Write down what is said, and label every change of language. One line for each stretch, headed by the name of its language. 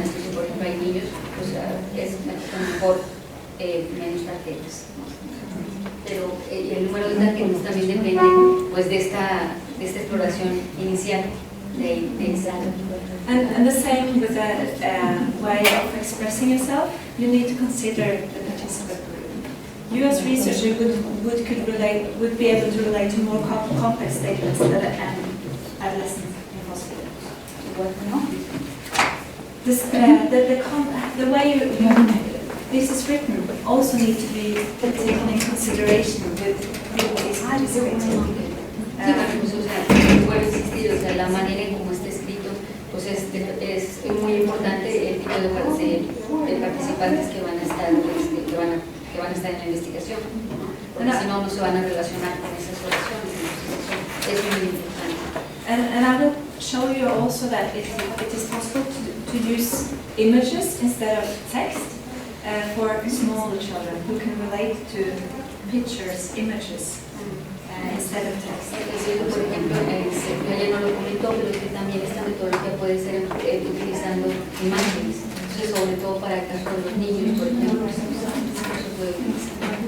Spanish: Entonces, por ejemplo, hay niños, pues es mejor menos tarjetas. Pero el número de tarjetas también depende pues, de esta exploración inicial de ensayo.
English: And the same with the way of expressing yourself, you need to consider the participant group. you as researcher would be able to relate to more complex statements that an adolescent in hospital. What, no? This, the way this is written also needs to be taken in consideration with these participating. Sí, pues, o sea, vuelvo a insistir, o sea, la manera en cómo está escrito, pues es muy importante el tipo de participantes que van a estar, que van a estar en la investigación, porque si no, no se van a relacionar con esas oraciones, entonces eso es muy importante. And I will show you also that it is possible to use images instead of text for smaller children who can relate to pictures, images. Instead of text.
Spanish: Por ejemplo, ella no lo comentó, pero que también esta metodología puede ser utilizando imágenes. Entonces, sobre todo para el caso de los niños, por ejemplo, eso puede utilizar.